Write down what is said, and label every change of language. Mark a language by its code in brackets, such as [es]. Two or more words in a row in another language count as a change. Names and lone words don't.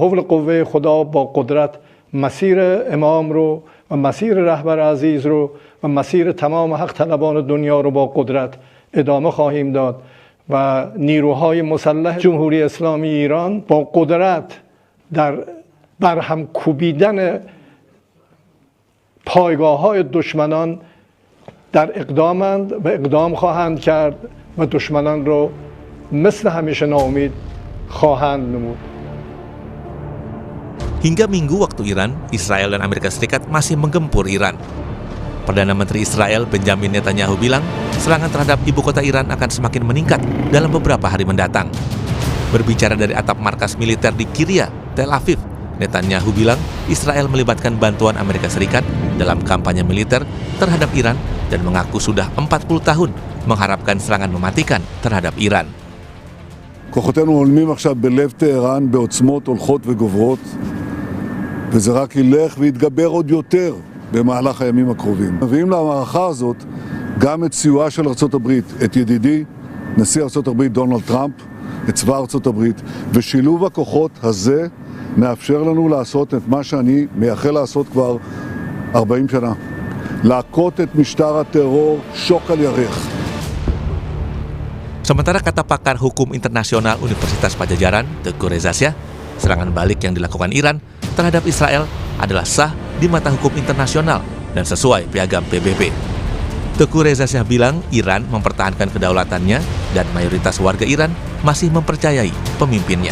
[fa] حول قوه خدا با قدرت مسیر امام رو و مسیر رهبر عزیز رو و مسیر تمام حق طلبان دنیا رو با قدرت ادامه خواهیم داد و نیروهای مسلح جمهوری اسلامی ایران با قدرت در برهم کوبیدن پایگاه‌های دشمنان در اقدامند و اقدام خواهند کرد و دشمنان رو مثل همیشه ناامید خواهند نمود. [id] Hingga Minggu waktu Iran, Israel dan Amerika Serikat masih menggempur Iran. Perdana Menteri Israel Benjamin Netanyahu bilang serangan terhadap ibu kota Iran akan semakin meningkat dalam beberapa hari mendatang. Berbicara dari atap markas militer di Kiryat, Tel Aviv, Netanyahu bilang Israel melibatkan bantuan Amerika Serikat dalam kampanye militer terhadap Iran dan mengaku sudah 40 tahun mengharapkan serangan mematikan terhadap Iran. [he] כוחותינו הולמים עכשיו בלב טהרן בעוצמות הולכות וגוברות, וזה רק ילך ויתגבר עוד יותר במהלך הימים הקרובים. מביאים למערכה הזאת גם את סיועה של ארצות הברית, את ידידי נשיא ארצות הברית דונלד טראמפ, את צבא ארצות הברית, ושילוב הכוחות הזה מאפשר לנו לעשות את מה שאני מייחל לעשות כבר 40 שנה. להכות את משטר הטרור שוק על ירך. [id] Sementara kata pakar hukum internasional Universitas Pajajaran, Teguh Reza Shah, serangan balik yang dilakukan Iran terhadap Israel adalah sah di mata hukum internasional dan sesuai piagam PBB. Teguh Reza Shah bilang Iran mempertahankan kedaulatannya dan mayoritas warga Iran masih mempercayai pemimpinnya.